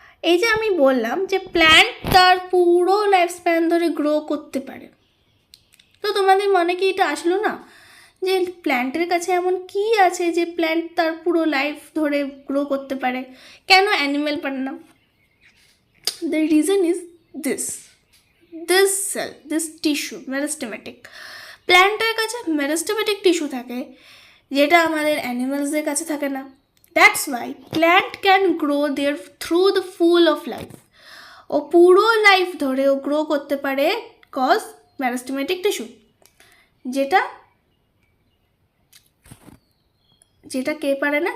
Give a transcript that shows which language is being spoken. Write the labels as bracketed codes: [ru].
[bn] এই যে আমি বললাম যে প্ল্যান্ট তার পুরো লাইফ স্প্যান ধরে গ্রো করতে পারে, তো তোমাদের মনে কি এটা আসলো না যে প্ল্যান্টের কাছে এমন কি আছে যে প্ল্যান্ট তার পুরো লাইফ ধরে গ্রো করতে পারে, কেন অ্যানিমেল পারে না? [en] The reason is this cell, this tissue, meristematic. [bn] প্ল্যান্টের কাছে মেরিস্টেমেটিক টিস্যু থাকে, যেটা আমাদের অ্যানিমালসদের কাছে থাকে না। [en] That's why plant can grow there through the full of life. [bn] ও পুরো লাইফ ধরে ও গ্রো করতে পারে কজ মেরিস্টেমেটিক টিস্যু, যেটা কে পারে না?